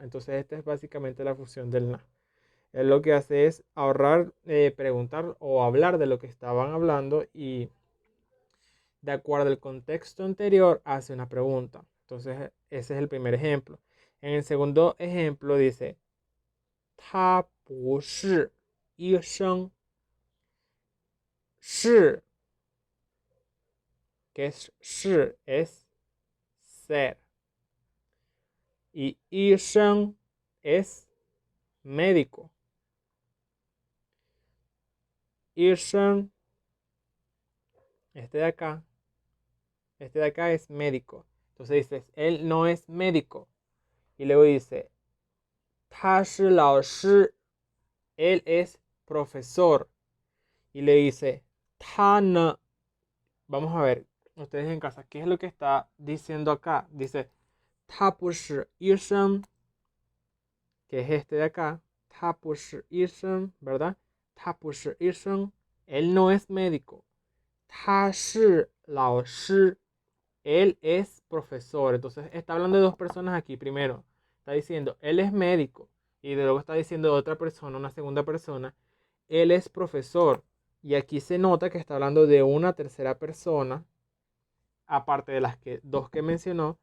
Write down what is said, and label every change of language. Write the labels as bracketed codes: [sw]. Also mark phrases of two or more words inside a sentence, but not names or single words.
[es] Entonces esta es básicamente la función del na. Él lo que hace es ahorrar, preguntar o hablar de lo que estaban hablando y de acuerdo al contexto anterior hace una pregunta. Entonces ese es el primer ejemplo. En el segundo ejemplo dice, [zh] 他不是医生，是 [es] que es ser. Y 医生 es médico. 医生 este de acá es médico. Entonces dices, él no es médico. Y luego dice, [zh] 他是老师, [es] él es profesor. Y le dice, [zh] 他呢, [es] vamos a ver, ustedes en casa, ¿qué es lo que está diciendo acá? Dice, [zh] 他不是医生, [es] que es este de acá. [zh] 他不是医生, ¿verdad? 他不是医生, [es] él no es médico. [zh] 他是老师, [es] él es profesor. Entonces está hablando de dos personas aquí. Primero, está diciendo, él es médico. Y luego está diciendo de otra persona, una segunda persona, él es profesor. Y aquí se nota que está hablando de una tercera persona, aparte de las dos que mencionó.